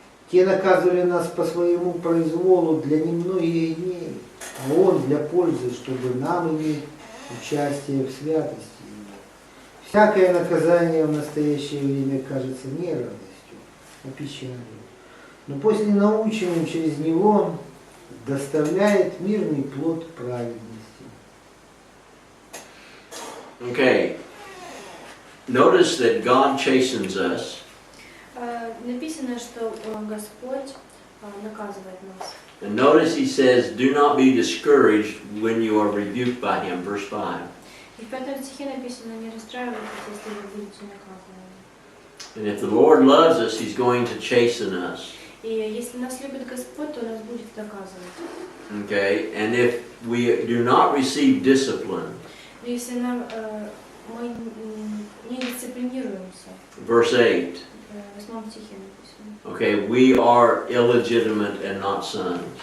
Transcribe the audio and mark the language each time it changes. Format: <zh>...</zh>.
<ru>Те наказывали нас по своему произволу для немногих дней, а Он для пользы, чтобы нам иметь участие в святости Его. Всякое наказание в настоящее время кажется не радостью, а печалью. Но после наученным через него доставляет мирный плод праведности.</ru> <en>Okay. notice that God chastens us.</en> <ru>Написано, что Господь наказывает нас.</ru> <en>And notice he says, do not be discouraged when you are rebuked by him, verse 5.</en> <ru>И в 5 стихе написано, не расстраивайтесь, если вы будете наказаны.</ru> <en>And if the Lord loves us, he's going to chasten us.</en> <ru>И если нас любит Господь, то нас будет наказывать.</ru> <en>Okay, and if we do not receive discipline,</en> <ru>Если мы не дисциплинируемся,</ru> <en>verse 8,</en> <ru>в 8 стихе написано.</ru> <en>okay, we are illegitimate and not sons.</en>